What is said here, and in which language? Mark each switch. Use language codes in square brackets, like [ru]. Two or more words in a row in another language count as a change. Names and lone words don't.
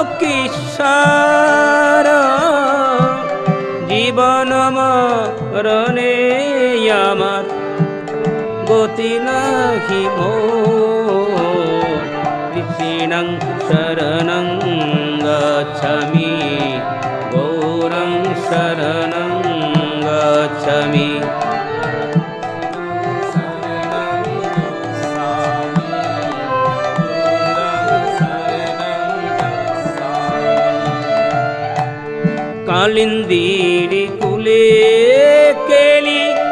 [bn] কিশোর জীবন মরণে আমার গতি নাহি মোর [sa] কৃষ্ণং শরণং গচ্ছামি গৌরং শরণং গচ্ছামি [bn] কালিন্দীর কুলে কেলি